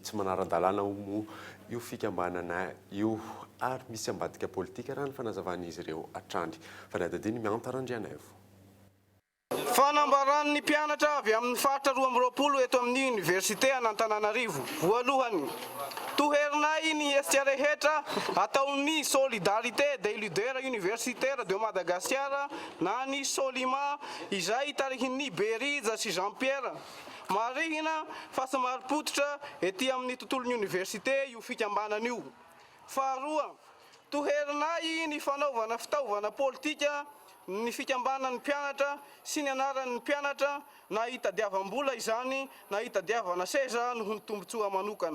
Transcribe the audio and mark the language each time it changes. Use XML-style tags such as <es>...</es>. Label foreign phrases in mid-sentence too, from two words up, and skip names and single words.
<mg>Tsy manara-dalàna moa io fikambanana io ary misy ambadika politika raha ny fanazavan'izy ireo hatrany. Fanadadiny miantarandriana evo. fanambaran'ny mpianatra avy amin'ny faritra 12 eto amin'ny université an'Antananarivo. Voalohany, toherinay ny hetsika rehetra ataon'ny solidarité des leaders universitaires de Madagascar na ny Solima izay tarihin'ny Berija sy Jean-Pierre. Marihina fa somary-potitra ety amin'ny tontolon'ny université io fikambanana io. Faharoa, toherinay ny fanaovana fitaovana politika ny fikambanan'ny mpianatra sy ny anaran'ny mpianatra na hitadiavam-bola izany na hitadiavana seza noho ny tombontsoa manokana.</mg>